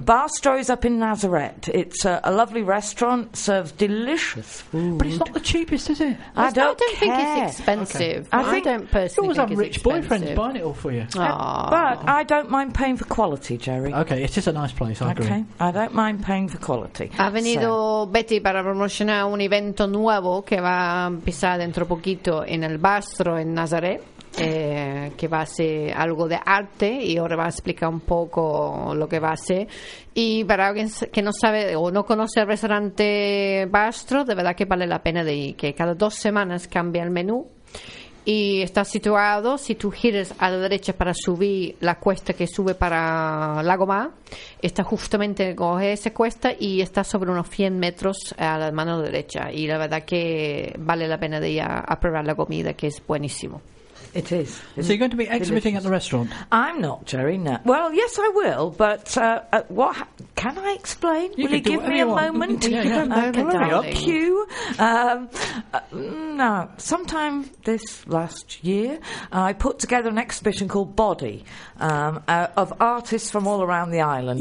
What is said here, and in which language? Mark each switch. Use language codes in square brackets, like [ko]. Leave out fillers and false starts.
[en] Barstow is up in Nazareth. It's a lovely restaurant. Serves delicious food. But it's not the cheapest, is it? I don't think it's expensive. Okay. I don't personally think it's expensive. You always have rich boyfriends buying it all for you. But I don't mind paying for quality, Jerry. Okay. It is a nice place. I agree. I don't mind paying for quality. [es] Betty, para promocionar un evento nuevo que va a empezar dentro poquito en el Bastro en Nazaret, que va a ser algo de arte, y ahora va a explicar un poco lo que va a ser. Y para alguien que no sabe o no conoce el restaurante Bastro, de verdad que vale la pena de ir, que cada 2 semanas cambia el menú. Y está situado, si tú giras a la derecha para subir la cuesta que sube para Lago Mar, está justamente coge esa cuesta y está sobre unos 100 metros a la mano derecha. Y la verdad que vale la pena de ir a probar la comida, que es buenísimo. [en] It is. So you're going to be exhibiting at the restaurant? I'm not, Jerry, no. Well, yes, I will, but what? Can I explain? You will you give me a moment? Yeah, yeah. Okay, hurry up. Cue. No, sometime this last year, I put together an exhibition called Body, of artists from all around the island.